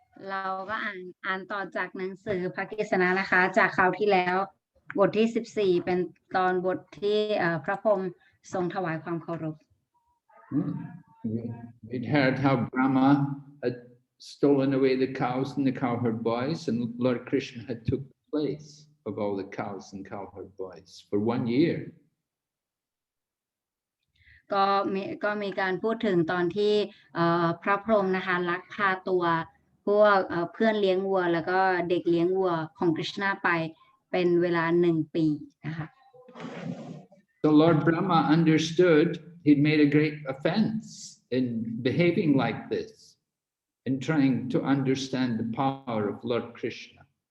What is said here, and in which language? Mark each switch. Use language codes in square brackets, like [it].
[th] เราก็อ่านต่อจากหนังสือพระกฤษณะนะคะจากคราวที่แล้วบทที่14เป็นตอนบทที่พระพรหมทรงถวายความเคารพ [en] We heard how Brahma had stolen away the cows and the cowherd boys, and Lord Krishna had took the place of all the cows and cowherd boys for 1 year. [th] ก็มีการพูดถึงตอนที่พระพรหมนะคะลักพาตัวพวกเพื่อนเลี้ยงวัวแล้วก็เด็กเลี้ยงวัวของกฤษณะไปเป็นเวลา1 ปีนะคะ [en] So Lord Brahma understood he'd made a great offense in behaving like this, in trying to understand the power of Lord Krishna.